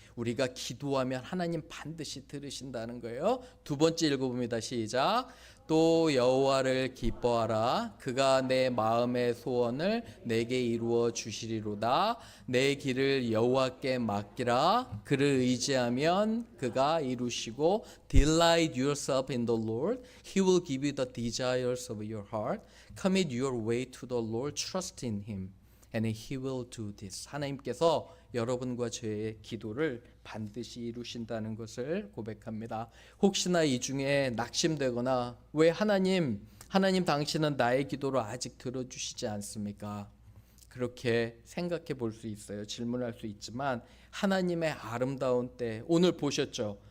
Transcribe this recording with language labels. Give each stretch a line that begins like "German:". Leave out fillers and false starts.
Korean: 우리가 기도하면 하나님 반드시 들으신다는 거예요. 두 번째 읽어봅니다. 시작. 또 여호와를 기뻐하라. 그가 내 마음의 소원을 내게 이루어 주시리로다. 내 길을 여호와께 맡기라. 그를 의지하면 그가 이루시고
English: Delight yourself in the Lord. He will give you the desires of your heart. Commit your way to the Lord. Trust in Him. And He will do this.
Korean: 하나님께서 여러분과 저의 기도를 반드시 이루신다는 것을 고백합니다. 혹시나 이 중에 낙심되거나 왜 하나님 당신은 나의 기도를 아직 들어주시지 않습니까? 그렇게 생각해 볼 수 있어요. 질문할 수 있지만 하나님의 아름다운 때, 오늘 보셨죠?